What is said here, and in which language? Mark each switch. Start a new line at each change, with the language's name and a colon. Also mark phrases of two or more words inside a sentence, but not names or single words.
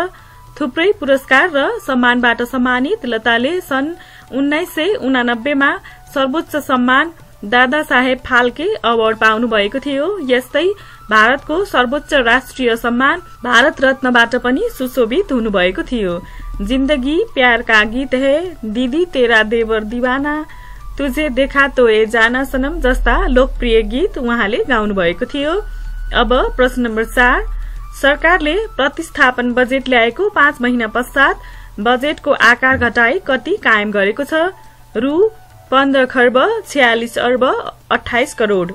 Nepali: थुप्रै पुरस्कार र सम्मानबाट सम्मानित लताले सन् 1989 मा सर्वोच्च सम्मान दादा साहेब फाल्के अवार्ड पाउनु भएको थियो। यस्तै भारतको सर्वोच्च राष्ट्रिय सम्मान भारत रत्नबाट पनि सुशोभित हुनुभएको थियो। जिन्दगी प्यार का गीत है, दीदी तेरा देवर दीवाना, तुझे देखा तो ए जाना सनम जस्ता लोकप्रिय गीत उहाँले गाउनु भएको थियो। अब प्रश्न नम्बर 4, सरकारले प्रतिस्थापन बजेट ल्याएको 5 महिना पश्चात बजेटको आकार घटाई कति कायम गरेको छ? रु 15 खर्ब 46 अर्ब 28 करोड़।